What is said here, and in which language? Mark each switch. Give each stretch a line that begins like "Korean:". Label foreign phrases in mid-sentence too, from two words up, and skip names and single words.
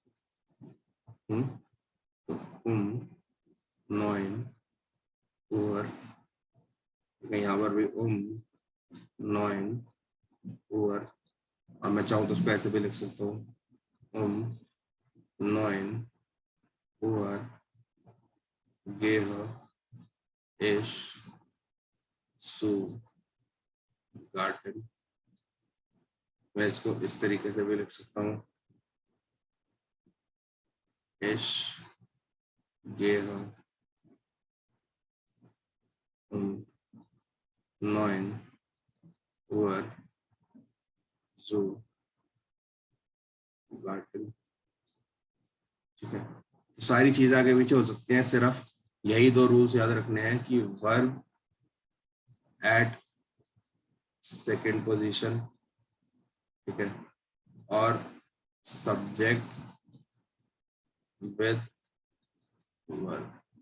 Hindi: तो 9 ओवर, यहाँ पर भी 9 ओवर, और मैं चाहूँ तो उसको ऐसे भी लिख सकता हूँ
German: 9 Uhr gehe ich zu Garten।
Hindi: मैं इसको इस तरीके से भी लिख सकता हूँ,
German: ich gehe 9 Uhr zu Garten।
Hindi: ठीक है, तो सारी चीज आगे पीछे हो सकते हैं, सिर्फ यही दो रूल्स याद रखने हैं कि
English: verb at second position,
Hindi: ठीक है, और
English: subject with verb.